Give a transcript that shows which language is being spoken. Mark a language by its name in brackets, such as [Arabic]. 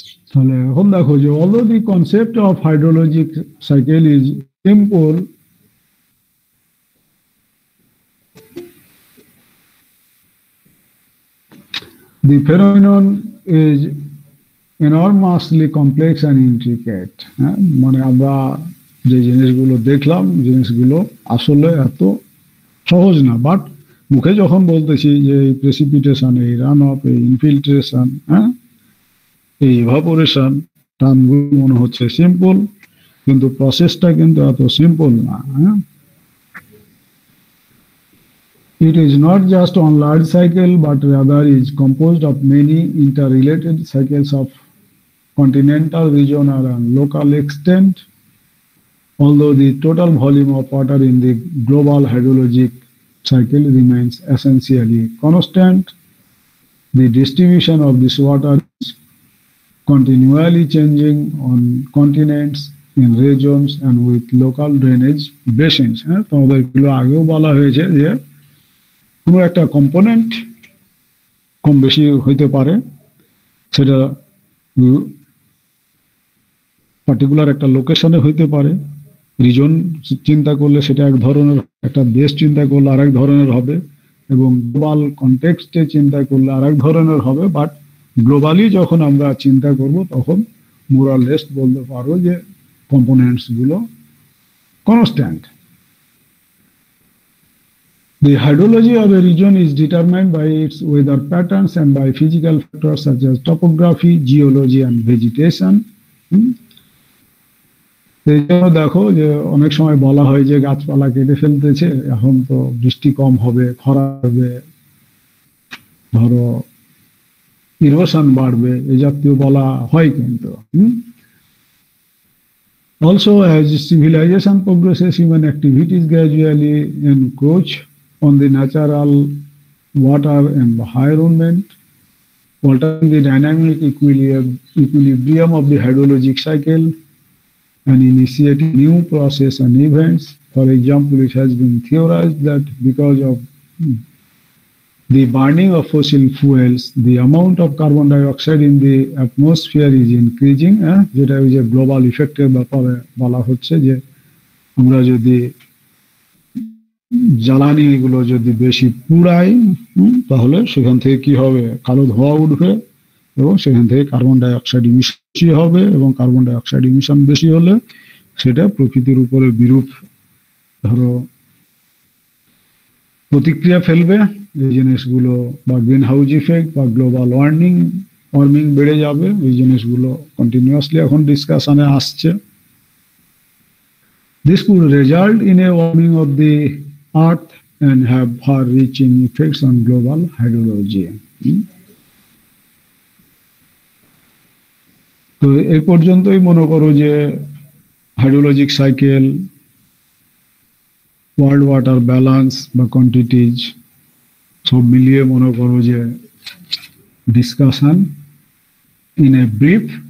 [Bangla] তাহলে এখন দেখো যে [English] although the concept of hydrologic cycle is simple, the phenomenon is enormously complex and intricate. [Bangla] মানে আমরা যে জিনিসগুলো দেখলাম, জিনিসগুলো আসলে এত সহজ না, বাট মুখে যখন বলতেছি যে এই প্রেসিপিটেশন, এই রান অফ, এই ইনফিল্ট্রেশন, এই ইভাপোরেশন, টার্মগুলো মনে হচ্ছে সিম্পল, কিন্তু প্রসেসটা কিন্তু এত সিম্পল না। [English] It is not just on large cycle, but rather is composed of many interrelated cycles of continental, regional, and local extent. Although the total volume of water in the global hydrologic cycle remains essentially constant, the distribution of this water is continually changing on continents, in regions, and with local drainage basins. [Bangla] তোমাদের এগুলো আগেও বলা হয়েছে যে কোনো একটা component কম বেশি হইতে পারে, সেটা পার্টিকুলার একটা লোকেশনে হইতে পারে, রিজন চিন্তা করলে সেটা এক ধরনের, একটা দেশ চিন্তা করলে আরেক ধরনের হবে, এবং গ্লোবাল কনটেক্সটে চিন্তা করলে আরেক ধরনের হবে। বাট গ্লোবালি যখন আমরা চিন্তা করব তখন মোরালেস বলতে পারো যে কম্পোনেন্টস গুলো constant. [English] The hydrology of a region is determined by its weather patterns and by physical factors such as topography, geology and vegetation. [Bangla] এই জন্য দেখো যে অনেক সময় বলা হয় যে গাছপালা কেটে ফেলতেছে, এখন তো বৃষ্টি কম হবে, খরা হবে, ধরো ইরোশন বাড়বে, এই জাতীয় বলা হয়। [English] কিন্তু also as civilization progresses, human activities gradually encroach on the natural water environment, altering the dynamic equilibrium of the hydrologic cycle and initiating new processes and events. For example, it has been theorized that because of the burning of fossil fuels, the amount of carbon dioxide in the atmosphere is increasing. [Bangla] যেটা ওই যে global ইফেক্টের ব্যাপারে বলা হচ্ছে, যে আমরা যদি জ্বালানি গুলো যদি বেশি পুড়াই, তাহলে সেখান থেকে কি হবে, কালো ধোঁয়া উঠবে এবং সেখান থেকে কার্বন ডাই অক্সাইড ইমিশন বেশি হবে, এবং কার্বন ডাই অক্সাইড ইমিশন বেশি হলে সেটা প্রকৃতির উপরে বিরূপ ধরো প্রতিক্রিয়া ফেলবে। এই জিনিসগুলো বা গ্রিন হাউস ইফেক্ট বা গ্লোবাল ওয়ার্মিং বেড়ে যাবে। এই জিনিসগুলো কন্টিনিউয়াসলি এখন ডিসকাশনে আসছে। [English] This could result in a warming of the earth and have far-reaching effects on global hydrology. [Bangla] তো এই পর্যন্তই মনে করো যে hydrologic cycle, world water balance বা কোয়ান্টিটিজ সব মিলিয়ে মনে করো যে ডিসকাশন ইন এ ব্রিফ।